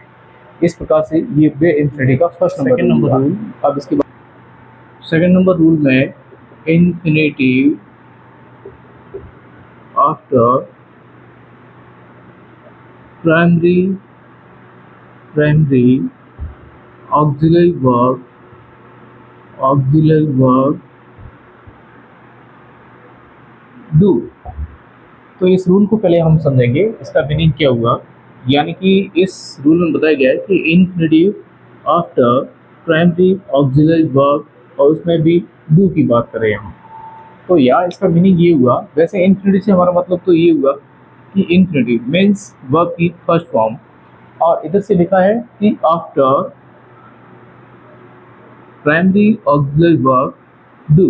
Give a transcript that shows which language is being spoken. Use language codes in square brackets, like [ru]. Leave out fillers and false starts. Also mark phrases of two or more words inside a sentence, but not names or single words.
[hi] इस प्रकार से ये बे इन्फिनिटी का [en] first number rule. [hi] अब इसके बाद [en] second number rule में infinitive after primary, primary auxiliary verb, auxiliary verb do। [hi] तो इस रूल को पहले हम समझेंगे, इसका मीनिंग क्या हुआ। यानी कि इस रूल में बताया गया है कि [en] infinitive after primary auxiliary verb, [hi] और उसमें भी डू की बात करें हम, तो यार इसका मीनिंग ये हुआ। वैसे इन्फिनेटिव से हमारा मतलब तो ये हुआ कि [en] infinitive means verb [hi] की [en] first form, [hi] और इधर से लिखा है कि [en] after primary auxiliary verb do.